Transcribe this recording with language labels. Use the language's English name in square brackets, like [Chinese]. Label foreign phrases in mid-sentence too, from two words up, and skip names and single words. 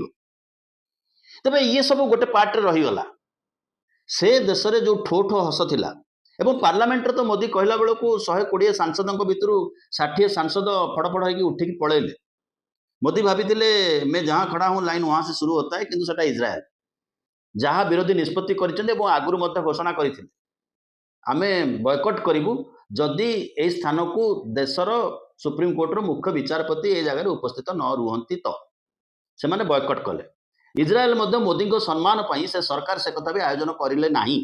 [Odia] ତେବେ ଇଏ ସବୁ ଗୋଟେ ପାର୍ଟରେ ରହିଗଲା। ସେ ଦେଶରେ ଯୋଉ ଠୋ ଠୋ ହସ ଥିଲା ଏବଂ ପାର୍ଲାମେଣ୍ଟରେ ତ ମୋଦି କହିଲା ବେଳକୁ 120 ସାଂସଦଙ୍କ ଭିତରୁ 60 ସାଂସଦ ଫଡ଼ଫଡ଼ ହେଇକି ଉଠିକି ପଳେଇଲେ। [Hindi] ମୋଦି ଭାବିଥିଲେ मैं जहाँ खड़ा हूँ लाइन वहां से शुरू होता है, [Odia] କିନ୍ତୁ ସେଟା ଇସ୍ରାଏଲ ଯାହା ବିରୋଧୀ ନିଷ୍ପତ୍ତି କରିଛନ୍ତି ଏବଂ ଆଗରୁ ମଧ୍ୟ ଘୋଷଣା କରିଥିଲେ ଆମେ ବୟକଟ୍ କରିବୁ ଯଦି ଏହି ସ୍ଥାନକୁ ଦେଶର ସୁପ୍ରିମକୋର୍ଟର ମୁଖ୍ୟ ବିଚାରପତି ଏ ଜାଗାରେ ଉପସ୍ଥିତ ନ ରୁହନ୍ତି ତ। ସେମାନେ ବୟକଟ୍ କଲେ। ଇସ୍ରାଏଲ ମଧ୍ୟ ମୋଦିଙ୍କ ସମ୍ମାନ ପାଇଁ ସେ ସରକାର ସେ କଥା ବି ଆୟୋଜନ କରିଲେ ନାହିଁ।